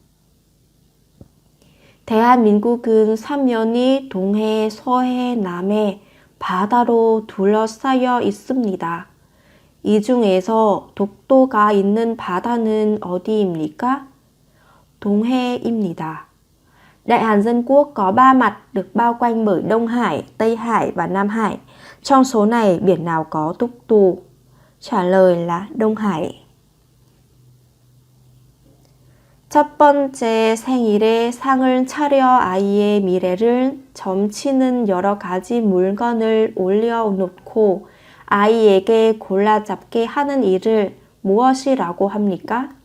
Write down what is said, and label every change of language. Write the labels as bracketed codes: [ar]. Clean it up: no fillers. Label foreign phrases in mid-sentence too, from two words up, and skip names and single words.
[ko] 대한민국은 삼면이 동해, 서해, 남해 바다로 둘러싸여 있습니다. 이 중에서 독도가 있는 바다는 어디입니까? 동해입니다. [vi] Đại Hàn Dân Quốc có 3 mặt được bao quanh bởi Đông Hải, Tây Hải và Nam Hải. Trong số này biển nào có Dokdo? Trả lời là Đông Hải. [ko] 첫 번째 생일에 상을 차려 아이의 미래를 점치는 여러 가지 물건을 올려놓고 아이에게 골라잡게 하는 일을 무엇이라고 합니까?